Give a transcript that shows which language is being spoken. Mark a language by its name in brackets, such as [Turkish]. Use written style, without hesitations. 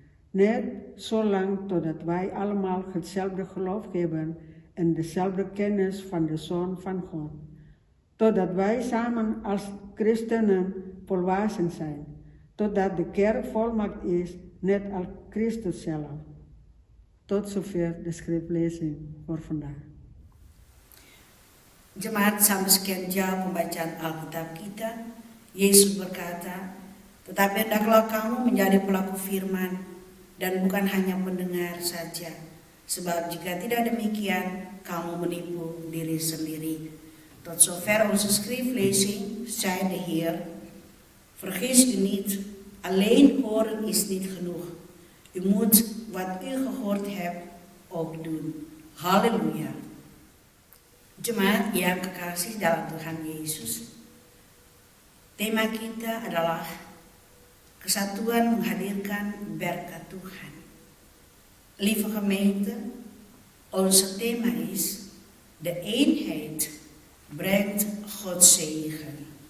[Dutch] Net zolang totdat wij allemaal hetzelfde geloof hebben en dezelfde kennis van de Zoon van God. Totdat wij samen als christenen volwassen zijn. Totdat de kerk volmaakt is, net als Christus zelf. Tot zover de schriftlezing voor vandaag. [Indonesian] Jemaat, sampai sekian jam pembacaan Alkitab kita. Yesus berkata, tetapi hendaklah kamu menjadi pelaku firman dan bukan hanya pendengar saja. Sebab jika tidak demikian, kamu menipu diri sendiri. [Dutch] Tot zover onze schriftlezing, zei de Heer. Vergis u niet, alleen horen is niet genoeg. U moet wat u gehoord hebt ook doen. Halleluja. [Indonesian] Jemaat yang kekasih dalam Tuhan Yesus, tema kita adalah kesatuan menghadirkan berkat Tuhan. [Dutch] Lieve gemeente, onze thema is de eenheid brengt Gods zegen.